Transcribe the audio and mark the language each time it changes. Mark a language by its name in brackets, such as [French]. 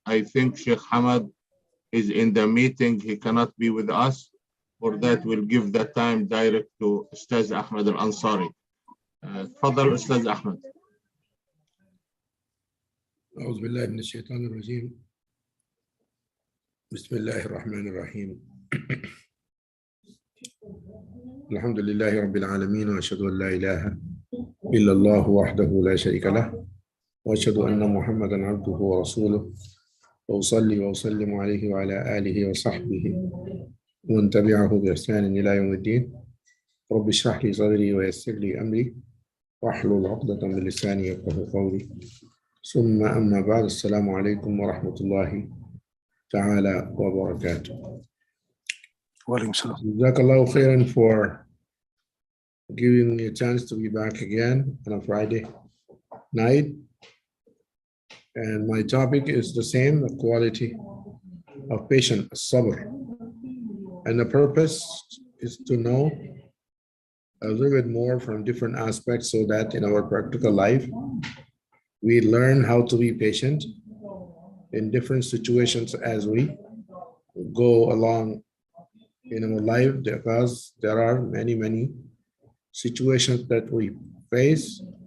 [English] I think Sheikh Ahmad is in the meeting. He cannot be with us. For that, we'll give the time direct to Ustad Ahmad al-Ansari. [Arabic] تفضل أستاذ أحمد. أعوذ بالله من الشيطان الرجيم. بسم الله الرحمن الرحيم. الحمد لله رب العالمين، وأشهد أن لا إله إلا الله وحده لا شريك له، وأشهد أن محمدا عبده ورسوله، وأصلي وأسلم عليه وعلى آله وصحبه ومن تبعه بإحسان إلى يوم الدين. رب اشرح لي صدري ويسر لي أمري واحلل عقدة من لساني يفقهوا قولي، ثم أما بعد. السلام عليكم ورحمة الله تعالى وبركاته. وعليكم السلام. [English] Jazakallahu khairan for giving me a chance to be back again on a Friday night. And my topic is the same, the quality of patience, sabr. And the purpose is to know a little bit more from different aspects so that in our practical life, we learn how to be patient in different situations as we go along in our life, because there are many situations that we face.